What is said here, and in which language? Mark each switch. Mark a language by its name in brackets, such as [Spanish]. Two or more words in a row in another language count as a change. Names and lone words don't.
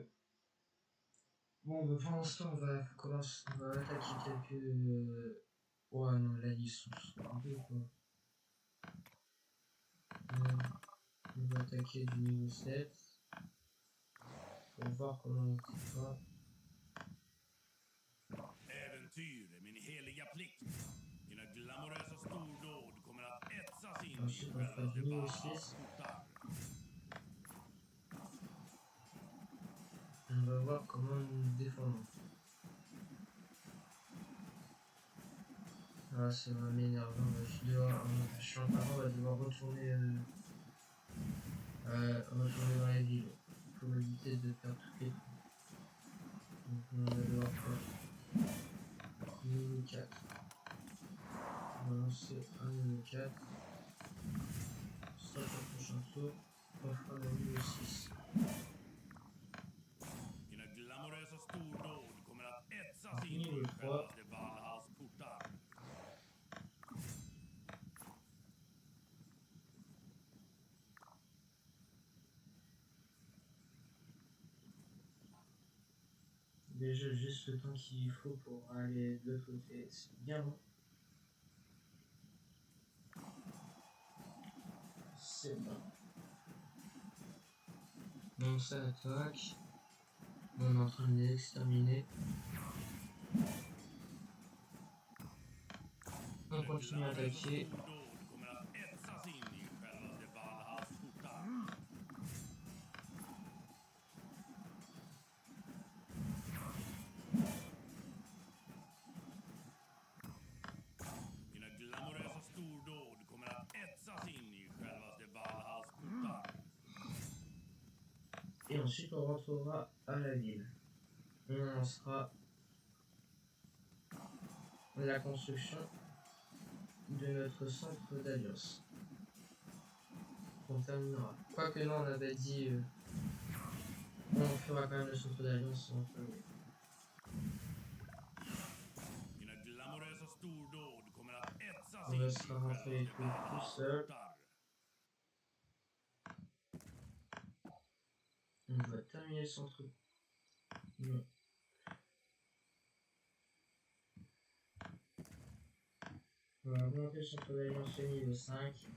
[French] Bon, bah, pour l'instant, on va attaquer quelques. Ouais, non, là, ils sont un peu quoi. On va attaquer du niveau 7. Pour voir comment on va. [Swedish] Äventyr är min heliga plikt. Mina glamorösa stordåd kommer att etsas in i [French] Ensuite, on fera du niveau 6. On va voir comment nous nous défendons. Ah, ça va m'énerver, je suis en train on va devoir retourner dans la ville pour éviter de perdre toutes les trous. Donc on va devoir faire niveau 4. On va lancer un niveau 4. Ce sera pour le prochain tour. On fera le niveau 6. [Swedish] Dina glamorösa stordåd kommer att etsas in [French] Niveau [Swedish] i [French] 3. [Swedish] självaste Valhalls portar. [French] Déjà juste le temps qu'il faut pour aller de l'autre côté, c'est bien long. C'est bon. Donc ça attaque. On est en train de les exterminer. On continue à attaquer. [Swedish] Stordåd kommer att etsas in i självaste Valhalls portar. Dina glamorösa stordåd kommer att etsas in i självaste Valhalls portar. [French] Et ensuite on rentrera à la ville. On lancera la construction de notre centre d'alliance. On terminera. Quoique non, on avait dit on fera quand même le centre d'alliance en premier. [Swedish] Dina glamorösa stordåd kommer att etsas [French] On [Swedish] in i [French] laissera rentrer les [Swedish] självaste [French] troupes tout [Swedish] Valhalls [French] seul. [Swedish] portar. [French] On va terminer le centre. Non. On va augmenter le centre d'alliance au niveau 5.